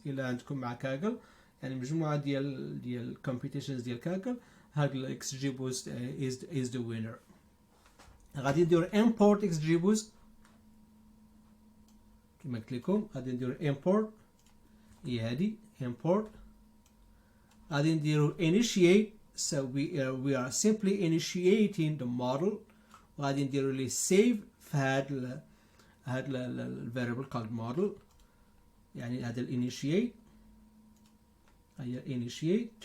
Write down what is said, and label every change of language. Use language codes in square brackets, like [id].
[ar] إلا عندكم مع كاجل يعني مجموعة ديال competitions ديال كاجل, هاد الاكس جي بوست [en] is the winner. [ar] غادي نديرو import xgboost كما قلت لكم. غادي نديرو import هي هادي import. غادي نديرو [en] initiate, so we are simply initiating the model. [ar] وغادي نديرو لي save في هاد ال [en] variable called model, [ar] يعني هذا initiate هي initiate.